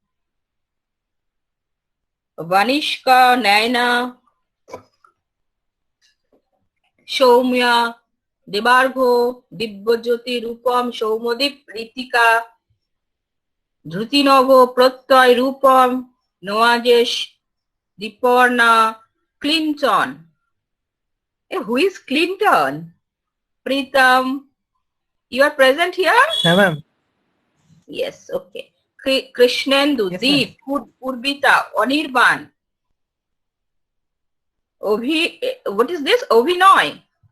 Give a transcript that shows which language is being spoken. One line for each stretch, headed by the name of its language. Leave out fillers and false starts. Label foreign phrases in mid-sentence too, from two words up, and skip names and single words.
English: Vanishka, Naina, Soumya, Debargho, Dibbojyoti, Rupam, Soumodip, Ritika, Dhrutinavo, Pratyay, Rupam, Noajesh, Diparna, Clinton. Who is Clinton? Pritam, you are present here? Yeah, ma'am. Yes, okay. Krishnendu, Yes, Deep, Purbita, Anirban. What is this? Obhinoy.